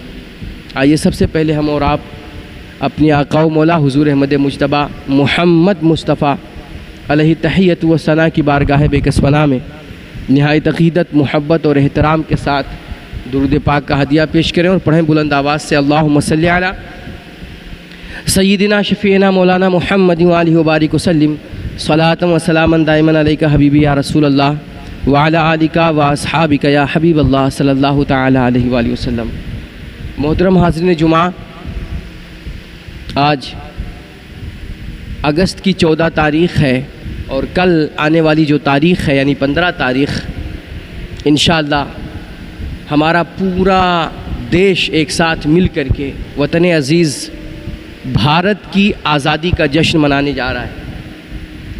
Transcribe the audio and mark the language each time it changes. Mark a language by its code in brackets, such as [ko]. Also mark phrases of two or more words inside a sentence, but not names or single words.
[ur] آئیے سب سے پہلے ہم اور آپ اپنی آقا و مولا حضور احمد مجتبیٰ محمد مصطفیٰ علیہ تحیت و ثنا کی بارگاہ بے کس پناہ میں نہایت عقیدت، محبت اور احترام کے ساتھ درود پاک کا ہدیہ پیش کریں اور پڑھیں بلند آواز سے [ar] اللہم صلی علی سیدنا شفیعنا مولانا محمد وآلہ وبارک وسلم صلاۃ و سلاما دائما علیک حبیبی یا رسول اللہ وعلی آلک و اصحابک یا حبیب اللہ صلی اللہ تعالی علیہ وآلہ وسلم۔ [ur] محترم حاضرین جمعہ، آج اگست کی 14 تاریخ ہے اور کل آنے والی جو تاریخ ہے یعنی 15 تاریخ انشاءاللہ ہمارا پورا دیش ایک ساتھ مل کر کے وطن عزیز بھارت کی آزادی کا جشن منانے جا رہا ہے۔